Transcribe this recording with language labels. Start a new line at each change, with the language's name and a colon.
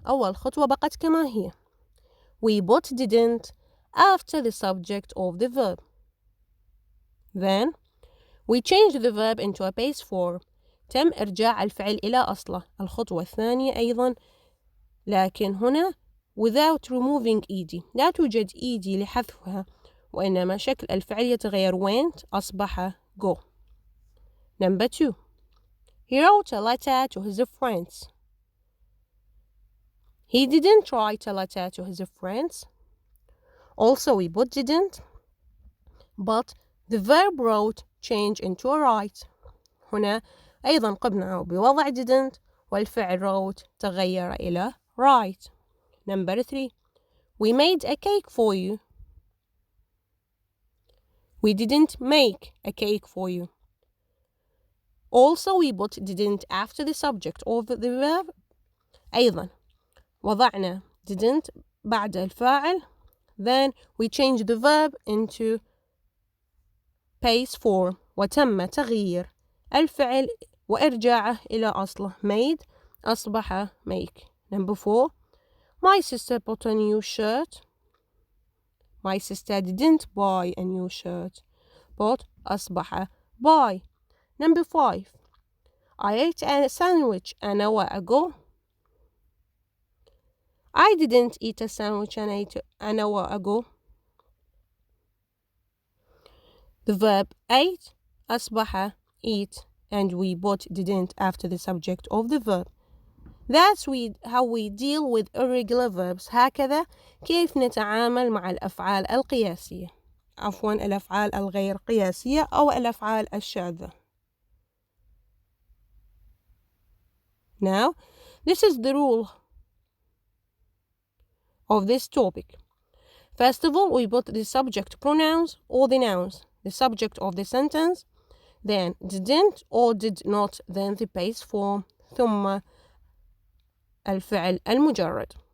Arabic: أول خطوة بقت كما هي.
English: We put didn't after the subject of the verb. Then we change the verb into a base form.
Arabic: تم إرجاع الفعل إلى أصله. الخطوة الثانية أيضا، لكن هنا
English: without removing ed.
Arabic: لا توجد ed لحذفها، وإنما شكل الفعل يتغير.
English: went
Arabic: أصبح
English: go. Number 2. He wrote a letter to his friends. He didn't write a letter to his friends. Also we put didn't, but the verb wrote change into a write.
Arabic: هنا أيضا قمنا بوضع didn't والفعل wrote تغير إلى write.
English: Number 3. We made a cake for you. We didn't make a cake for you. Also we put didn't after the subject of the verb.
Arabic: أيضا وضعنا didn't بعد الفاعل.
English: Then we change the verb into base form
Arabic: وتم تغيير الفعل وإرجاعه إلى أصله.
English: made
Arabic: أصبح
English: make. Number 4. My sister bought a new shirt. My sister didn't buy a new shirt. Bought
Arabic: أصبح
English: buy. Number 5. I ate a sandwich an hour ago. I didn't eat a sandwich an hour ago. The verb ate
Arabic: أصبح
English: eat, and we put didn't after the subject of the verb. That's how we deal with irregular verbs.
Arabic: هكذا كيف نتعامل مع الأفعال القياسية. عفوا الأفعال الغير قياسية أو الأفعال الشاذة.
English: Now, this is the rule of this topic. First of all, we put the subject pronouns or the nouns, the subject of the sentence, then didn't or did not, then the base form,
Arabic: ثم الفعل المجرد.